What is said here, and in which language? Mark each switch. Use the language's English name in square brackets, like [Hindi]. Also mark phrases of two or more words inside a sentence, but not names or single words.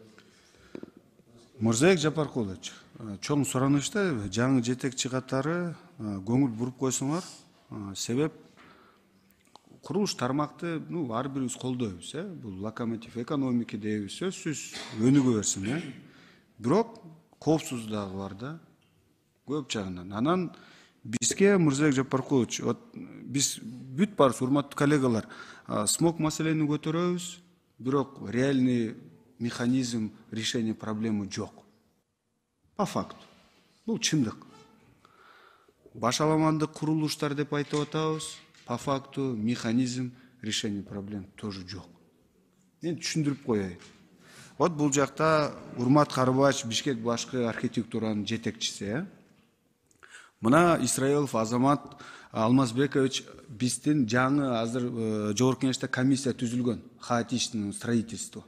[Kyrgyz] Мырзабек Жапаркулович, чоң суранышта жаңы жетекчи катары көңүл буруп койсоңор, себеп курулуш тармакты ар бирибиз колдойбуз, бул [Russian] локомотив экономики [Kyrgyz] дейбиз, сөзсүз өнүгө берсин, бирок коопсуздук дагы бар да, көп жагынан. Анан бизге Мырзабек Жапаркулович, биз бүт барыбыз урматтуу коллегалар, смог маселени көтөрөбүз, бирок [Russian] реальный механизм решения проблемы [Kyrgyz] жок. [Russian] По факту. [Kyrgyz] Бул чындык. Башаламандык курулуштар деп айтып атабыз, [Russian] по факту механизм решения проблем тоже жок. [Kyrgyz] Мен түшүндүрүп коеюн. Вот бул жакта Урмат Карыбаевич Бишкек башкы архитектуранын жетекчиси. Мына Исраилов Азамат Алмазбекович биздин жаңы азыр жогорку кеңеште комиссия түзүлгөн, [Russian] хаотичное строительство.